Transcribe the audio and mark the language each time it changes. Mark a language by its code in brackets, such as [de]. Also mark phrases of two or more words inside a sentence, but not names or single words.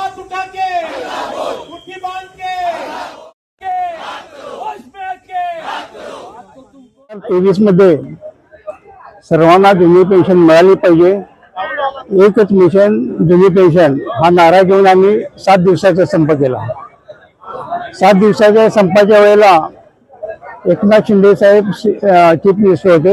[hi] उठा के मुट्ठी बांध के होश में आके [mr] 23 मध्ये सर्वांना जुनी पेन्शन मिळाली पाहिजे. एकच मिशन जुनी पेन्शन हा नारा घेऊन आम्ही 7 दिवसाचा संप केला. 7 दिवसाच्या संपाच्या वेळेला एकनाथ शिंदे साहेब [en] chief minister [mr] होते.